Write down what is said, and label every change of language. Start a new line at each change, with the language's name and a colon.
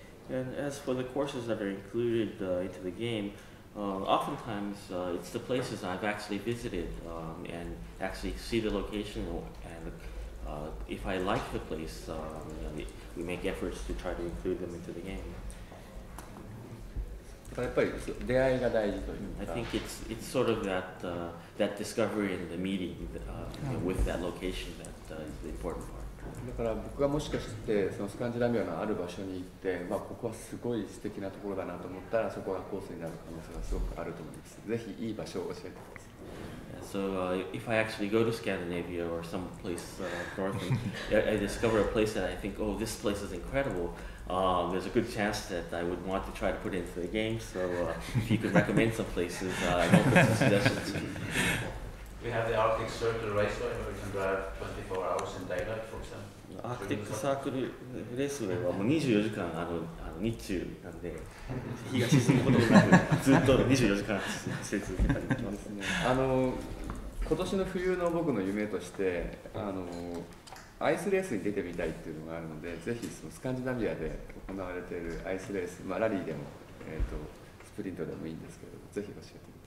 English: And as for the courses that are included into the game, oftentimes it's the places I've actually visited and actually see the location, and if I like the place, we make efforts to try to include them into the game.
Japanese: やっぱり出会いが大事というか。
English: I think it's sort of that discovery and the meeting with that location that is the important part.
Japanese: だから僕がもしかしてそのスカンジナビアのある場所に行って、ここはすごい素敵なところだなと思ったらそこがコースになる可能性がすごくあると思います。ぜひいい場所を教えてください。
English: So if I actually go to Scandinavia or some place north, and I discover a place that I think, oh, this place is incredible, there's a good chance that I would want to try to put it into the game. So if you could recommend some places, I will put some suggestions. We have the Arctic Circle Raceway where we can drive 24 hours in daylight, for example.
Japanese: アークティックサークルレースウェイはもう24時間日中なんで、日が沈むことなくずっと24時間走り続けたりできますね。今年の冬の僕の夢としてアイスレースに出てみたいっていうのがあるので、ぜひそのスカンジナビアで行われているアイスレース、ラリーでも、スプリントでもいいんですけど、ぜひ教えてください。